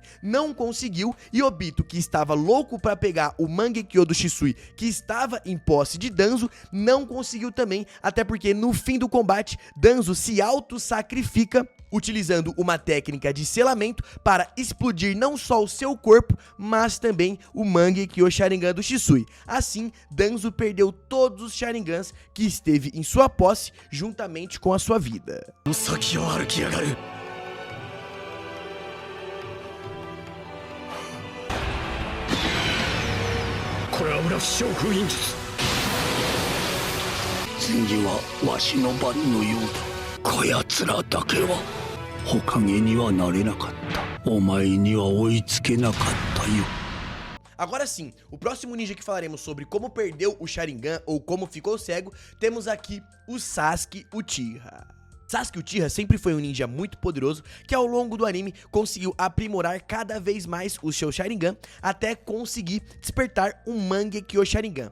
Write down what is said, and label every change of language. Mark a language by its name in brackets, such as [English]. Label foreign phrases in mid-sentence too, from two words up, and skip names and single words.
[Portuguese] Não conseguiu e Obito, que estava louco para pegar o Mangekyo do Shisui, que estava em posse de Danzo, não conseguiu também, até porque no fim do combate, Danzo se auto-sacrifica utilizando uma técnica de selamento para explodir não só o seu corpo, mas também o Mangekyo Sharingan do Shisui. Assim, Danzo perdeu todos os Sharingans que esteve em sua posse, juntamente com a sua vida. [Japanese] 先を歩きやがる。これは裏将封印術。次はわしの番のようだ。こやつらだけは火影にはなれなかった。お前には追いつけなかったよ。 [Portuguese] Agora sim, o próximo ninja que falaremos sobre como perdeu o Sharingan ou como ficou cego, temos aqui o Sasuke Uchiha. Sasuke Uchiha sempre foi um ninja muito poderoso que ao longo do anime conseguiu aprimorar cada vez mais o seu Sharingan até conseguir despertar um Mangekyo Sharingan.